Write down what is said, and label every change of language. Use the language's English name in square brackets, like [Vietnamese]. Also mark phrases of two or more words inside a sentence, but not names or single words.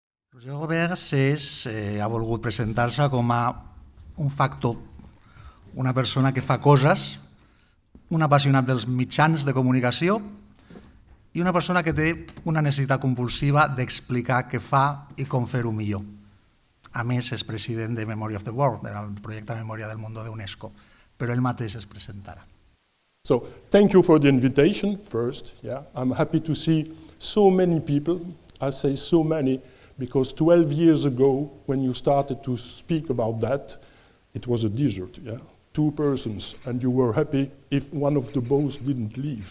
[Catalan] Roger Gobers ha volgut presentar-se com a un factor, una persona que fa coses, un apassionat dels mitjans de comunicació i una persona que té una necessitat compulsiva d'explicar què fa i com fer-ho millor. A més, és president de Memory of the World, del projecte Memòria del Mundo de UNESCO, però ell mateix es presentarà. [English] So, thank you for the invitation first. Yeah, I'm happy to see so many people. I say so many because 12 years ago, when you started to speak about that, it was a desert. Yeah, 2 persons, and you were happy if one of the both didn't leave.